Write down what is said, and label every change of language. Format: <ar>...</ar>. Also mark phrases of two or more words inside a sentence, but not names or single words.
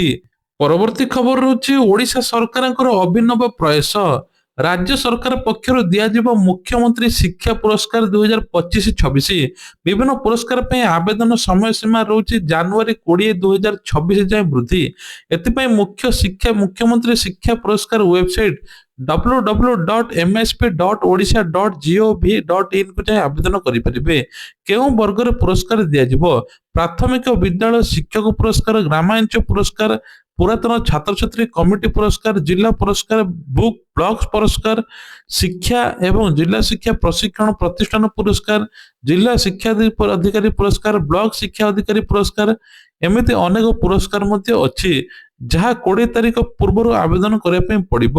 <or>ପରବର୍ତ୍ତୀ ଖବର ରହୁଛି ଓଡ଼ିଶା ସରକାରଙ୍କର ଅଭିନବ ପ୍ରୟାସ। ରାଜ୍ୟ ସରକାର ପକ୍ଷରୁ ଦିଆଯିବ ମୁଖ୍ୟମନ୍ତ୍ରୀ ଶିକ୍ଷା ପୁରସ୍କାର 2025-26। ବିଭିନ୍ନ ପୁରସ୍କାର ପାଇଁ ଆବେଦନ ସମୟ ସୀମା ରହୁଛି ଜାନୁଆରୀ 20, 2026 ଯାଏଁ ବୃଦ୍ଧି। ଏଥିପାଇଁ ମୁଖ୍ୟମନ୍ତ୍ରୀ ଶିକ୍ଷା ପୁରସ୍କାର ୱେବସାଇଟ www.msp.odisha.gov.in କୁ ଯାଇ ଆବେଦନ କରିପାରିବେ। କେଉଁ ବର୍ଗରେ ପୁରସ୍କାର ଦିଆଯିବ? ପ୍ରାଥମିକ ବିଦ୍ୟାଳୟ ଶିକ୍ଷକ ପୁରସ୍କାର, ଗ୍ରାମାଞ୍ଚଳ ପୁରସ୍କାର, ପୁରାତନ ଛାତ୍ରଛାତ୍ରୀ କମିଟି ପୁରସ୍କାର, ଜିଲ୍ଲା ପୁରସ୍କାର, ବ୍ଲକ ପୁରସ୍କାର, ଶିକ୍ଷା ଏବଂ ଜିଲ୍ଲା ଶିକ୍ଷା ପ୍ରଶିକ୍ଷଣ ପ୍ରତିଷ୍ଠାନ ପୁରସ୍କାର, ଜିଲ୍ଲା ଶିକ୍ଷା ଅଧିକାରୀ ପୁରସ୍କାର, ବ୍ଲକ ଶିକ୍ଷା ଅଧିକାରୀ ପୁରସ୍କାର, ଏମିତି ଅନେକ ପୁରସ୍କାର ମଧ୍ୟ ଅଛି ଯାହା 20 ତାରିଖ ପୂର୍ବରୁ ଆବେଦନ କରିବା ପାଇଁ ପଡ଼ିବ।</or>